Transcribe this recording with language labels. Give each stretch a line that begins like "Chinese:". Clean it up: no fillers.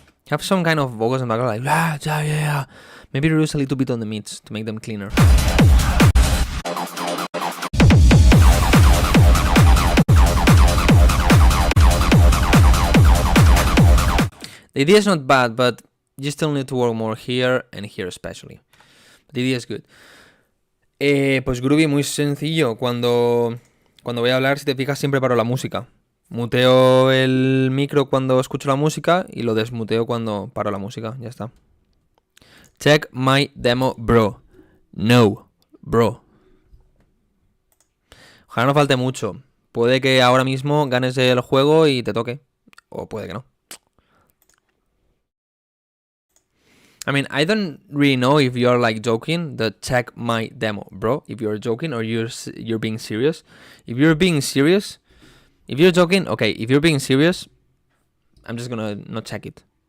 English: Have some kind of vocals in the background like yeah. Maybe reduce a little bit on the mids to make them cleaner. The idea is not bad, but you still need to work more here and here especially. The idea is good.
Spanish: Pues Groovy, muy sencillo. Cuando voy a hablar, si te fijas, siempre paro la música. Muteo el micro cuando escucho la música y lo desmuteo cuando paro la música. Ya está.
English: Check my demo, bro. No, bro.
Spanish: Ojalá no falte mucho. Puede que ahora mismo ganes el juego y te toque. O puede que no.
English: I mean, I don't really know if you're like joking. The check my demo, bro. If you're joking or you're being serious. If you're being serious, if you're joking, okay. If you're being serious, I'm just gonna not check it.